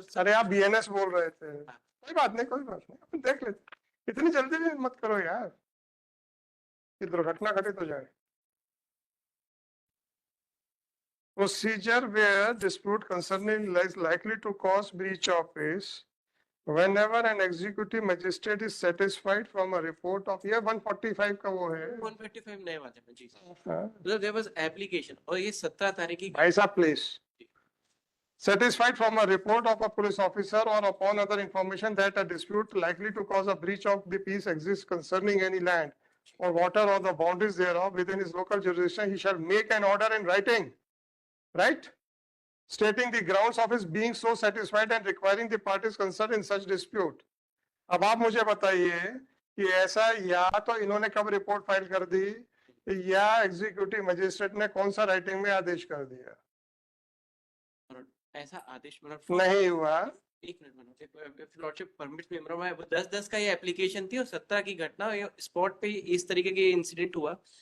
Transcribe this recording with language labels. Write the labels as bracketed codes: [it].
[hi] अरे आप बीएनएस बोल रहे थे, कोई बात नहीं अपन देख लेते। इतनी जल्दी भी मत करो यार कि दुर्घटना घटित हो जाए। [en] procedure where dispute concerning is likely to cause breach of peace whenever an executive magistrate is satisfied from a report of [hi] ये 145 का वो है 155 नए वाले में जी सर। हाँ, मतलब [en] there was application [hi] और ये 17 तारीख की भाई साहब [en] please satisfied from a report of a police officer or upon other information that a dispute likely to cause a breach of the peace exists concerning any land or water or the boundaries thereof within his local jurisdiction, he shall make an order in writing, right? Stating the grounds of his being so satisfied and requiring the parties concerned in such dispute. [hi] अब आप मुझे बताइए कि ऐसा या तो इन्होंने कब रिपोर्ट फाइल कर दी या एग्जीक्यूटिव मजिस्ट्रेट ने कौन सा राइटिंग में आदेश कर दिया? ऐसा आदेश मतलब नहीं हुआ। एक मिनट लॉर्डशिप परमिट में वो 10-10 का ये एप्लीकेशन थी और 17 की घटना स्पॉट पे इस तरीके के इंसिडेंट हुआ।